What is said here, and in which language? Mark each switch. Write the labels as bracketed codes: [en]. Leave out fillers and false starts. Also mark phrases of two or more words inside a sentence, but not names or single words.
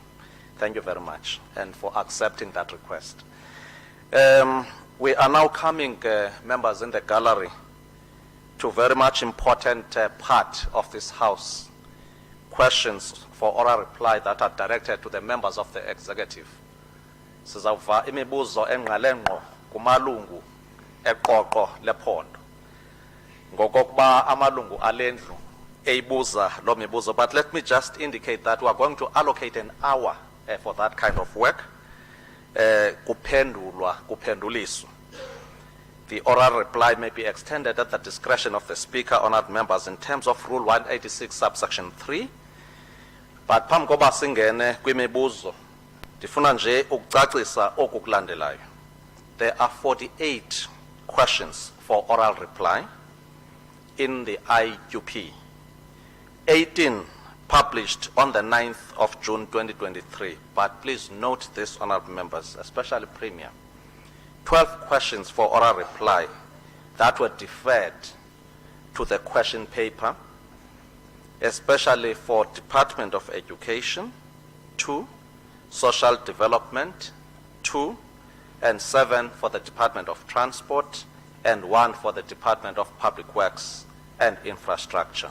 [en] Thank you very much, and for accepting that request. We are now coming, members in the gallery, to a very much important part of this House, questions for oral reply that are directed to the members of the executive. [xh] Sizawuva imibuzo engqalenqo kumalungu eqoqo lephondo. Ngokokuba amalungu alendlu eyibuza lo mibuzo, [en] but let me just indicate that we are going to allocate an hour for that kind of work. [xh] Kuphenduliswa. [en] The oral reply may be extended at the discretion of the Speaker, honored members, in terms of Rule 186, subsection 3. [xh] But phambi koba singene kwimibuzo, ndifuna nje ukucacisa oku kulandelayo. [en] There are 48 questions for oral reply in the IUP. 18 published on the 9th of June 2023. But please note this, honorable members, especially Premier. 12 questions for oral reply that were deferred to the question paper, especially for Department of Education, 2, Social Development, 2, and 7 for the Department of Transport, and 1 for the Department of Public Works and Infrastructure.